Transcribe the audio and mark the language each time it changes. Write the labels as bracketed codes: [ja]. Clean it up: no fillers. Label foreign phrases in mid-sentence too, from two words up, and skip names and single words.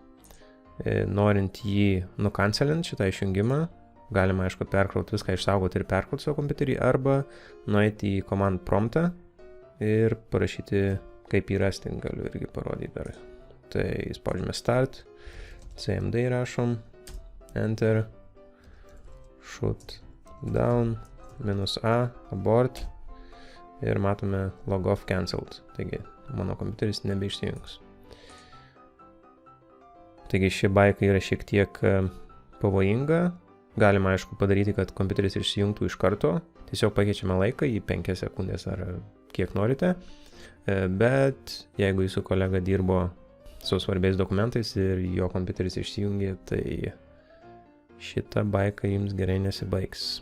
[lt] Norint jį nukancelint, šitą išjungimą, galima, aišku, perkrauti viską, išsaugoti ir perkrauti savo kompiuterį, arba nueiti į [en] command promptą [lt] ir parašyti, kaip jį rasti, galiu irgi parodyti dar. Tai spaudžiame start, cmd rašom, enter, shutdown, -a, abort ir matome [en] log off cancelled. [lt] Taigi, mano kompiuteris nebeišsijungs. Taigi, ši baika yra šiek tiek pavojinga. Galima, aišku, padaryti, kad kompiuteris išsijungtų iš karto. Tiesiog pakeičiame laiką į 5 sekundės ar kiek norite. Bet jeigu jūsų kolega dirbo su svarbiais dokumentais ir jo kompiuteris išsijungė, tai šita baika jums gerai nesibaigs.